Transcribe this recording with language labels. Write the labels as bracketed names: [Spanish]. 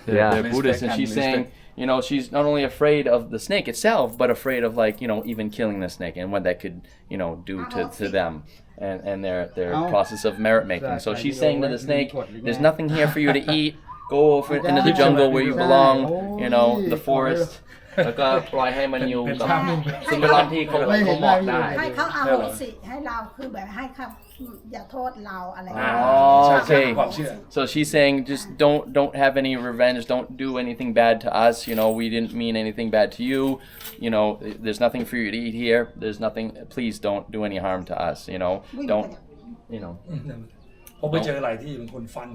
[English] They're Buddhist, and she's saying, you know, she's not only afraid of the snake itself, but afraid of like, you know, even killing the snake and what that could, you know, do to them and their process of merit making. So she's saying to the snake, there's nothing here for you to eat. Go over into the jungle where you belong, you know, the forest. [Thai] แล้วก็ปล่อยให้มันอยู่กับสิ่งแวดล้อมที่เขาเหมาะได้ ให้เขาเอาโหสิให้เราคือแบบให้เขาอย่าโทษเราอะไรอย่างเงี้ย [English] Oh, okay. So she's saying just don't have any revenge. Don't do anything bad to us. You know, we didn't mean anything bad to you. You know, there's nothing for you to eat here. There's nothing. Please don't do any harm to us. You know, don't. You know. [Thai] ผมไปเจอหลายที่เป็นคนฟัน